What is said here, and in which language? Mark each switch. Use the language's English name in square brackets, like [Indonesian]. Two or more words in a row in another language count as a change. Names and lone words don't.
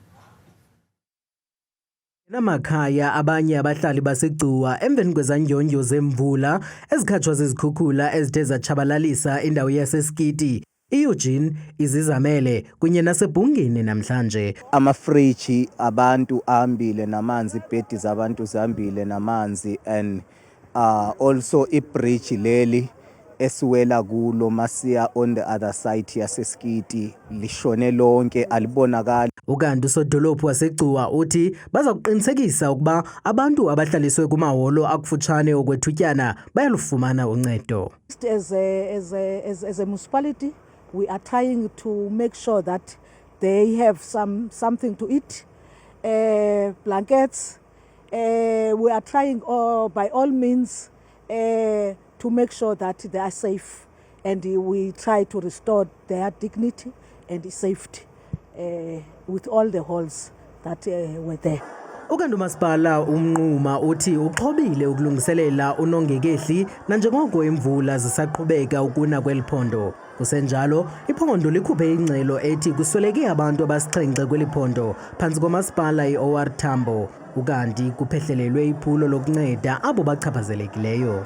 [Xhosa] Namakhaya abanye abahlali baseCuwa emveni kwezandyondyo zemvula ezikhatshwa zizikhukhula ezithe zatshabalalisa indawo yaseSkiti, iEugene, iZizamele kunye naseBhungeni namhlanje. Amafriji abantu ahambile namanzi, ibhedi zabantu zihambile namanzi, [English] and also [Xhosa] ibridge leli esiwela kulo masiya [English] on the other side [Xhosa] yaseSkiti lishone lonke alibonakali. Ukanti usodolophu waseCuwa uthi baza kuqinisekisa ukuba abantu abahlaliswe kumaholo akufutshane okwethutyana bayalufumana uncedo. [English] As a municipality, we are trying to make sure that they have something to eat, blankets. We are trying by all means to make sure that they are safe, and we try to restore their dignity and safety with all the holes that were there. [Xhosa] Ukanti umasipala umnquma uthi uxhobile ukulungiselela unongekehli nanjengoko imvula zisaqhubeka ukuna kweliphondo. Kusenjalo iphondo likhuphe ingxelo ethi kusweleke abantu abasixhenxe kweliphondo phantsi komasipala iOR Tambo ukanti kuphehlelelwe iphulo lokunceda abo bachaphazelekileyo.